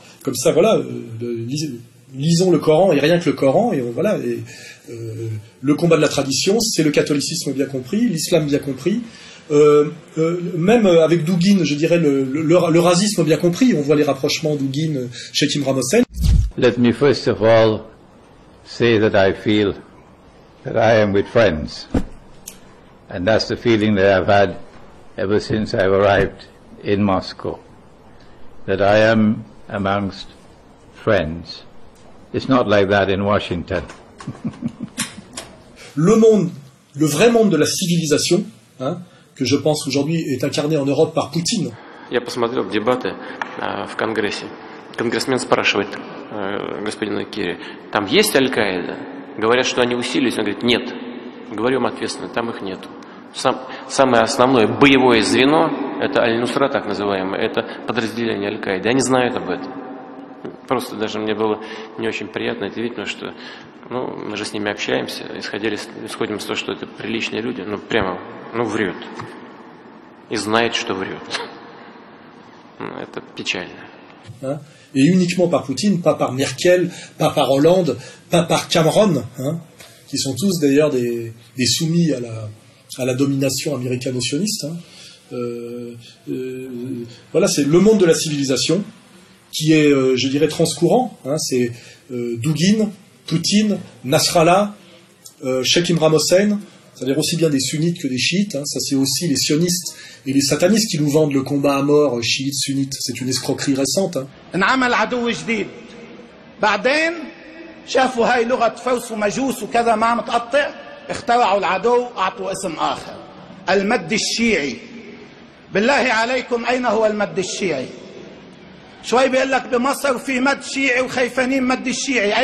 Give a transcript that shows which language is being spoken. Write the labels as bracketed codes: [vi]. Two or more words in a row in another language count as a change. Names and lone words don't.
[fr] Comme ça, voilà, lisons le Coran et rien que le Coran, et voilà. Le combat de la tradition, c'est le catholicisme bien compris, l'islam bien compris. Même avec Douguin, je dirais, le racisme bien compris. On voit les rapprochements Douguin, Sheikh Imran Hossein. [en] Let me first of all say that I feel that I am with friends, and that's the feeling that I've had ever since I've arrived in Moscow, that I am amongst friends. It's not like that in Washington. [fr] Le vrai monde de la civilisation, que je pense aujourd'hui est incarné en Europe par Poutine. [ru] Я посмотрел дебаты в Конгрессе. Конгрессмен спрашивает господина Керри, там есть Аль-Каида? Говорят, что они усилились. Он говорит, нет. Говорю им ответственно, там их нету. Самое основное боевое звено, это Аль-Нусра, так называемое, это подразделение Аль-Каиды. Они знают об этом. Просто даже мне было не очень приятно это видеть, потому что мы же с ними общаемся, исходим из того, что это приличные люди, прямо, врет. И знает, что врет. Это печально. [fr] Et uniquement par Poutine, pas par Merkel, pas par Hollande, pas par Cameron, qui sont tous d'ailleurs des soumis à la domination américano-sioniste. Voilà, c'est le monde de la civilisation qui est, je dirais, transcourant. C'est Douguin, Poutine, Nasrallah, Sheikh Imran Hossein, c'est-à-dire aussi bien des sunnites que des chiites. Ça, c'est aussi les sionistes et les satanistes qui nous vendent le combat à mort chiites, sunnites. C'est une escroquerie récente. [ar] انعمل عدو جديد بعدين شافوا هاي لغة فوس ومجوس وكذا ما متقطع اخترعوا العدو أعطوا اسم آخر المد الشيعي. بالله عليكم أين هو المد الشيعي؟ شوي بيقول لك بمصر في مد شيعي وخيفانين مد الشيعي.